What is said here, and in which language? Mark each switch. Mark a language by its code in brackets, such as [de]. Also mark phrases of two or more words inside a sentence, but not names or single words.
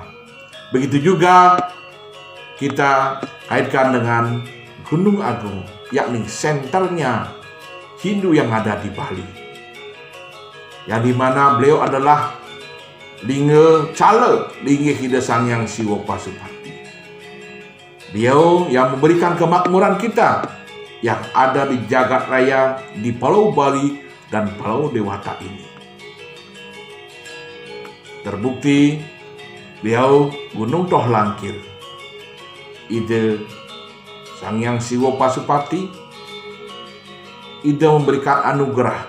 [id] Begitu juga kita kaitkan dengan Gunung Agung, yakni senternya Hindu yang ada di Bali, yang dimana beliau adalah lingga cala, linggih ide Sangyang Siwa Pasupati. Beliau yang memberikan kemakmuran kita yang ada di jagat raya di Pulau Bali dan Pulau Dewata ini. Terbukti beliau Gunung Toh Langkir, ide Sangyang Siwa Pasupati, ide memberikan anugerah.